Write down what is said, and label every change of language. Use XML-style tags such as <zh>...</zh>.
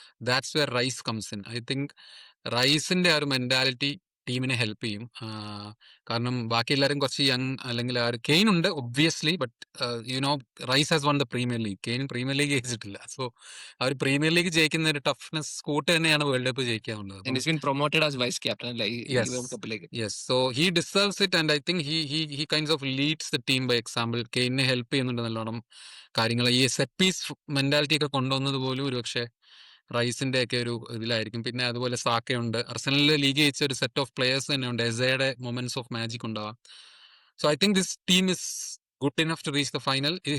<en>That's where Rice comes in. I think</en> <ml>റൈസിന്റെ ആ ഒരു mentality ടീമിനെ ഹെൽപ്പ് ചെയ്യും. കാരണം ബാക്കി എല്ലാവരും കുറച്ച് യങ്, അല്ലെങ്കിൽ ആ ഒരു കെയിൻ ഉണ്ട് obviously,</ml> <en>But you know Rice has won the Premier League.</en> <ml>Cane premier league ജയിച്ചിട്ടില്ല. So ആ ഒരു പ്രീമിയർ ലീഗ് ജയിക്കുന്ന ഒരു ടഫ്നെസ് കൂട്ട് തന്നെയാണ് world cup ജയിക്കാനുള്ളത്.</ml> <en>And he's been promoted as vice captain അല്ലേ ഈ Yes.</en> <ml>World കപ്പിലേക്ക്.</ml> <en>Yes, so he deserves it, and I think he kinds of leads the team by example.</en> <ml>കെയിനെ help ചെയ്യുന്നുണ്ട് നല്ലോണം കാര്യങ്ങൾ. ഈ സെറ്റ് പീസ് മെന്റാലിറ്റി ഒക്കെ കൊണ്ടുവന്നത് പോലും ഒരുപക്ഷെ റൈസിന്റെ ഒക്കെ ഒരു ഇതിലായിരിക്കും. പിന്നെ അതുപോലെ സാക്കയുണ്ട്. അർസനലിൽ ലീഗ് ജയിച്ച ഒരു സെറ്റ് ഓഫ് പ്ലേയേഴ്സ് തന്നെയുണ്ട്. എസയുടെ മൊമെന്റ്സ് ഓഫ് മാജിക് ഉണ്ടാവാം.</ml> <en>So I think this team is good enough to reach the final.</en>